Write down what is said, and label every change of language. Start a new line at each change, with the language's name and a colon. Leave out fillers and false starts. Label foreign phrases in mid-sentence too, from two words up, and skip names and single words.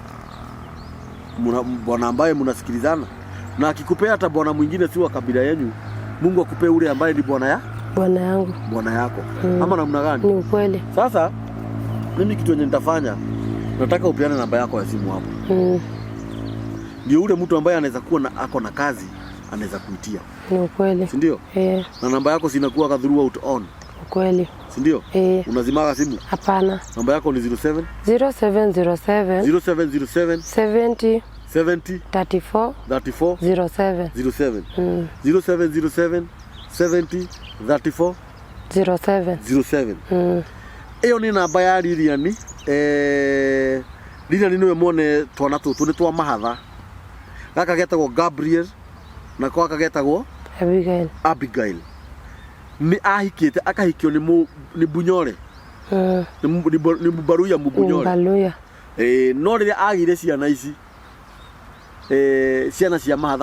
Swahili: Bwana ambaye mnasikilizana. Na akikupea hata bwana mwingine si wa kabila yenu, Mungu akupe ule ambaye ni bwana yangu. Bwana yako. Ama namna gani? Ni ukweli. Sasa mimi kitu yenye nitafanya, nataka upeane namba yako ya simu hapo. Ndio ule mtu ambaye anaweza kuwa ako na kazi anaweza kuitia. Ni ukweli. Si ndio? Na namba yako sinakuwa
English: throughout on.
Swahili: Ukweli. Si ndio? Unazimaga simu? Hapana. Namba yako ni 07 0707 70 34 07 0707 70 34 07. Eyo ni namba ya Lilian.
Kikuyu: Lilian niwe mwone twana tutu ni twa Mahatha. Gaka getagwo Gabriel na kwa kagetagwo Abigail. Ni ahikite akahikio ni Bunyore. Ni Mubaruya Mubunyore. No rire agire ciana ici. Ciana cia Mahatha.